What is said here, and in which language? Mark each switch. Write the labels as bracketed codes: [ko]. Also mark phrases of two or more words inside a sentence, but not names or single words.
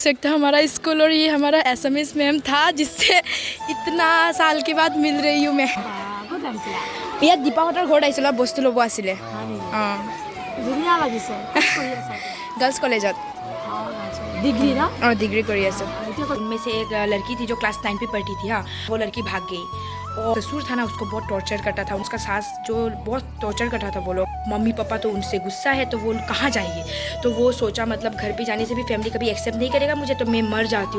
[hi] सकते हो हमारा स्कूल, और ये हमारा एसएमएस मैम था जिससे इतना साल के बाद मिल रही हूँ मैं। [as] ইয়াত দীপাহঁতৰ ঘৰত আহিছিলোঁ বস্তু ল'ব আছিলে। অঁ [en] girls collegeত [hi] डिग्री ना। और डिग्री करी है सब। उनमें से एक लड़की थी जो क्लास 9 पे पढ़ती थी। हाँ, वो लड़की भाग गई और ससुर था ना उसको बहुत टॉर्चर करता था, उसका सास जो बहुत टॉर्चर करता था। वो लोग मम्मी पापा तो उनसे गुस्सा है तो वो कहाँ जाएगी, तो वो सोचा मतलब घर पे जाने से भी फैमिली कभी एक्सेप्ट नहीं करेगा मुझे, तो मैं मर जाती हूँ।